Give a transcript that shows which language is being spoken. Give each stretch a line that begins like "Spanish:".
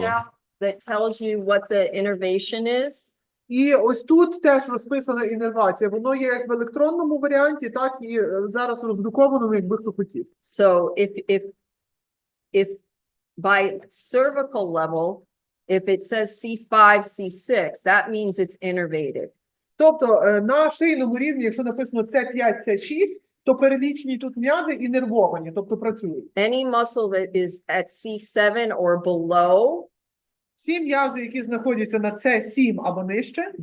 English: handout that tells you what the innervation is.
Ukrainian: І ось тут теж розписана інервація. Воно є як в електронному варіанті, так і зараз роздрукованому, якби хто хотів.
English: So if by cervical level, if it says C5, C6, that means it's innervated.
Ukrainian: Тобто на шийному рівні, якщо написано С5, С6, то перелічені тут м'язи інервовані, тобто працюють.
English: Any muscle that is at C7 or below,
Ukrainian: Всі м'язи, які знаходяться на С7 або нижче,